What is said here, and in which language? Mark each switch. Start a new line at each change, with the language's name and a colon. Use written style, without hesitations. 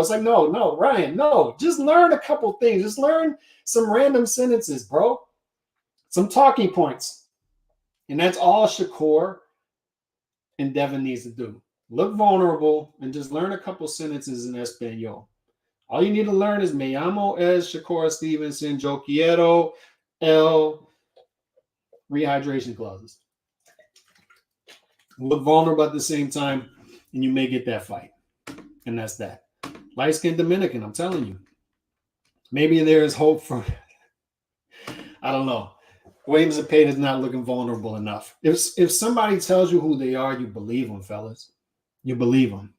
English: It's like, no, Ryan, no. Just learn a couple things. Just learn some random sentences, bro. Some talking points. And that's all Shakur and Devin needs to do. Look vulnerable and just learn a couple sentences in Espanol. All you need to learn is
Spanish: Me llamo es
English: Shakur Stevenson.
Spanish: Yo quiero el
English: rehydration clauses. Look vulnerable at the same time, and you may get that fight. And that's that. Light-skinned Dominican, I'm telling you. Maybe there is hope for, I don't know. Williams Zepeda's not looking vulnerable enough. If somebody tells you who they are, you believe them, fellas. You believe them.